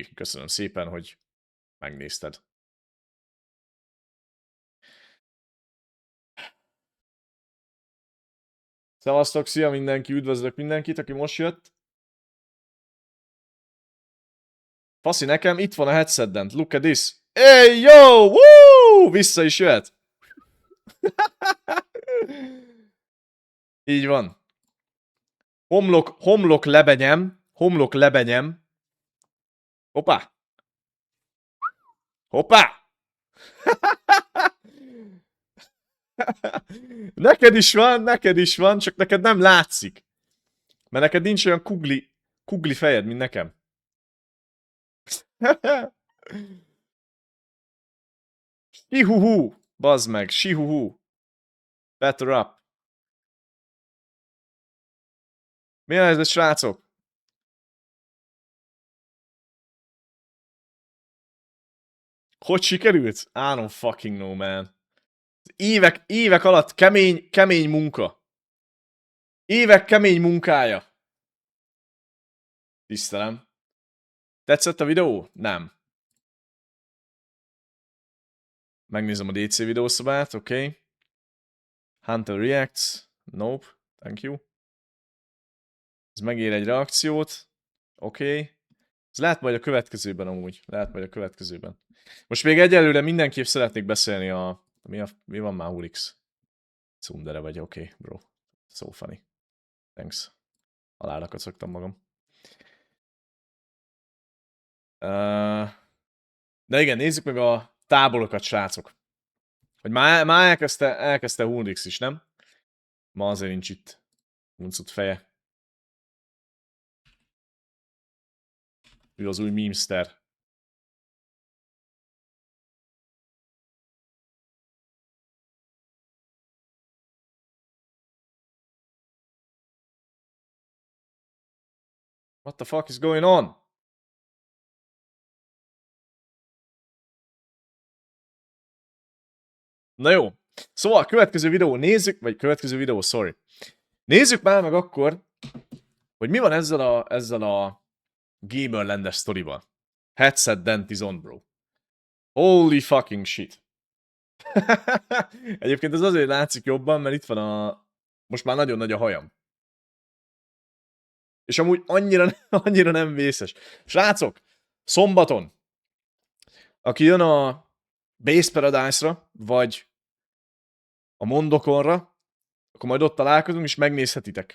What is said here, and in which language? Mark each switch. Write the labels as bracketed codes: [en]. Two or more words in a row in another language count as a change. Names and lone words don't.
[hu] Köszönöm szépen, hogy megnézted. Szevasztok, szia mindenki, üdvözlök mindenkit, aki most jött. Faszi, nekem itt van a headset-dent, [en] look at this. Hey, yo, woo! [hu] Vissza is jöhet. Így van. Homlok lebenyem. Hoppá! Hoppá! Neked is van, csak neked nem látszik. Mert neked nincs olyan kugli fejed, mint nekem. Sihuhu! Bazd meg, sihuhu! [en] Better up! [hu] Mi a helyzet, srácok? Hogy sikerült? [en] I don't fucking know, man. [hu] Évek alatt kemény munka. Évek kemény munkája. Tisztelem. Tetszett a videó? Nem. Megnézem a DC videószobát, oké. [en] Okay. Hunter reacts. Nope. Thank you. [hu] Ez megér egy reakciót. Oké. Okay. Ez lehet majd a következőben amúgy. Lehet majd a következőben. Most még egyelőre mindenképp szeretnék beszélni a... Mi van már, Ulix? Cundere vagy, oké, [en] okay, bro. So funny. Thanks. [hu] Halálra kacagtam magam. De igen, nézzük meg a táborokat, srácok. Hogy már elkezdte Ulix is, nem? Ma azért nincs itt uncut feje. Ő az új memester. [en] What the fuck is going on? [hu] Na jó. Szóval, következő videó nézzük, sorry. Nézzük már meg akkor, hogy mi van ezzel a Gamerland-es sztorival. [en] Headset dent is on, bro. Holy fucking shit. [hu] Egyébként ez azért látszik jobban, mert itt van most már nagyon nagy a hajam. És amúgy annyira nem vészes. Srácok, szombaton, aki jön a Base Paradise-ra, vagy a Mondokonra, akkor majd ott találkozunk, és megnézhetitek.